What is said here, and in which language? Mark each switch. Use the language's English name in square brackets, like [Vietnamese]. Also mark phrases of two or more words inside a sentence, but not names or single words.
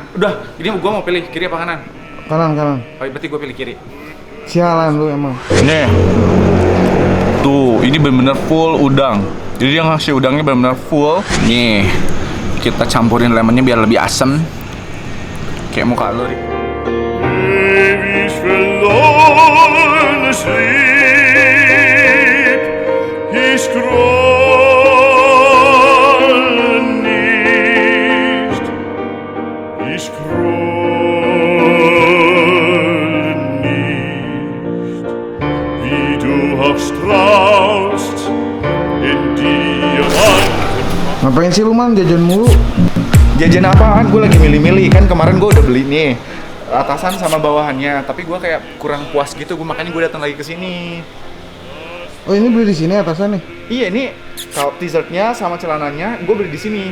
[Indonesian] Udah, ini gua mau pilih kiri apa kanan? Kanan. Oh, berarti gua pilih kiri. Sialan lu emang. Nih, tuh ini bener-bener full udang. Jadi yang ngasih udangnya bener-bener full. Nih, kita campurin lemonnya biar lebih asem. Kayak muka lu, Rik. [German] Ewig verloren sleep, ich scrolle nicht, ich scrolle nicht, wie du auch strahlst in Diamanten. [Indonesian] Ngapain sih lu man jajan mulu? Jajan apaan? Gue lagi milih-milih. Kan kemarin gue udah beli nih atasan sama bawahannya, tapi gue kayak kurang puas gitu. Makanya gue datang lagi ke sini. Oh ini beli di sini atasan nih. Iya, ini kalau t-shirtnya sama celananya gue beli di sini.